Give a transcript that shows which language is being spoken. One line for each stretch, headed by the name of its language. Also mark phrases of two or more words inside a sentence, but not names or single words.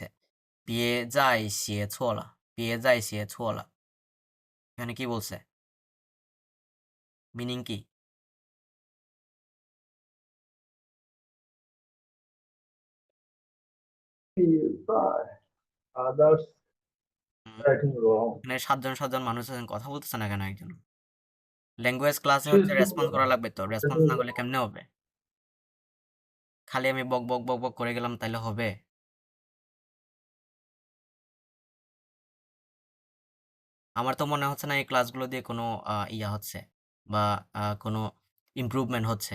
Chinese: 别再写错了，别再写错了।
Bangla: এখানে কি বলছে? মিনিং কি?
English: others হুম, writing wrong.
Bangla: এখানে 7 জন মানুষ আছেন, কথা বলতেছে না কেন একজন? ল্যাঙ্গুয়েজ ক্লাসে
English: She
Bangla: হচ্ছে
English: is
Bangla: রেসপন্স করা লাগবে তো, রেসপন্স না
English: writing
Bangla: করলে কেমনে হবে? খালি আমি বক বক বক বক করে গেলাম তাইলে হবে? আমার তো মনে হচ্ছে না এই ক্লাসগুলো দিয়ে কোনো ইয়া হচ্ছে বা কোনো ইমপ্রুভমেন্ট হচ্ছে।